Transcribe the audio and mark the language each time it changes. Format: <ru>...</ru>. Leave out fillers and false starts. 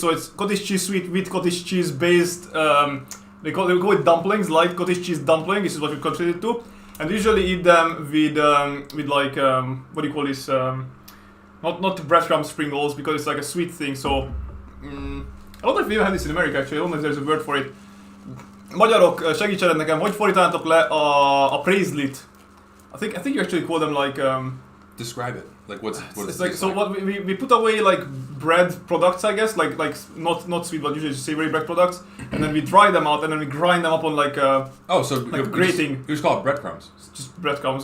<en>So it's cottage cheese sweet with cottage cheese based... They call it dumplings, light cottage cheese dumpling. This is what we consider it to. And we usually eat them with like... what do you call this? Not breadcrumb sprinkles, because it's like a sweet thing. So... I don't know if we even have this in America, actually. I don't know if there's a word for it.</en> <hu>Magyarok, segítsenek nekem, hogy fordítanátok le a paisley-t?</hu> <en>I think you actually call them like... Describe it. Like what's it's like so what we put away like bread products, I guess, like not sweet but usually savory bread products, and then we dry them out and then we grind them up on like grating. You just call it breadcrumbs. It's just breadcrumbs.</en>